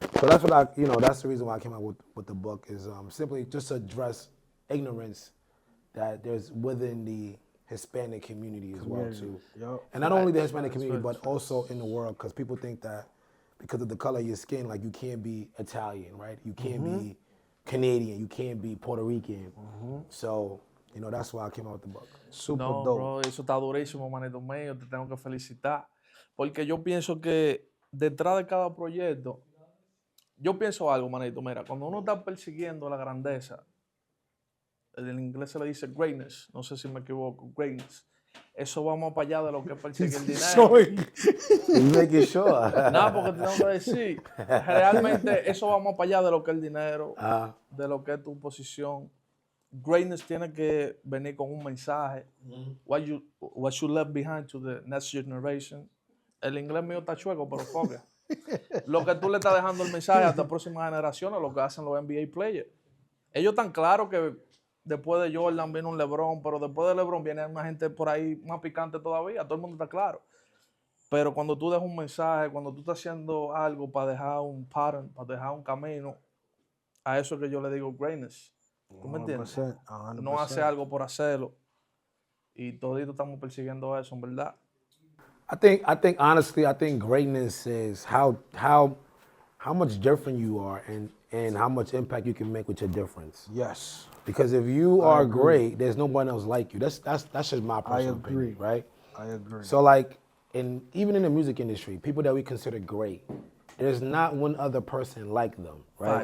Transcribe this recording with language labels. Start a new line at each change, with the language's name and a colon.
English: So that's what that's the reason why I came out with the book is simply just to address ignorance that there's within the Hispanic community as well too. Yep. And not only the Hispanic community, but also in the world, because people think that because of the color of your skin, like you can't be Italian, right? You can't be Canadian, you can't be Puerto Rican. So, that's why I came out with the book. Super
Spanish: No,
English: dope.
Spanish: bro, eso está durísimo, manito mío, te tengo que felicitar. Porque yo pienso que detrás de cada proyecto, yo pienso algo, manito, mira, cuando uno está persiguiendo la grandeza, en inglés se le dice greatness, no sé si me equivoco, greatness, eso va más para allá de lo que persigue el dinero.
English: You making sure.
Spanish: No, porque te tengo que decir, realmente eso va más para allá de lo que es el dinero, de lo que es tu posición. Greatness tiene que venir con un mensaje.
English: What you left behind to the next generation.
Spanish: El inglés mío está chueco, pero foca. Lo que tú le estás dejando el mensaje a las próximas generaciones, lo que hacen los NBA players. Ellos están claros que después de Jordan viene un LeBron, pero después de LeBron viene una gente por ahí más picante todavía. Todo el mundo está claro. Pero cuando tú dejas un mensaje, cuando tú estás haciendo algo para dejar un pattern, para dejar un camino, a eso es que yo le digo greatness. ¿Tú me entiendes?
English: 100%.
Spanish: No hace algo por hacerlo. Y toditos estamos persiguiendo eso, en verdad.
English: I think honestly, greatness is how much different you are and how much impact you can make with your difference. Yes. Because if you are great, there's no one else like you. That's just my personal opinion, right? I agree. So like even in the music industry, people that we consider great, there's not one other person like them, right?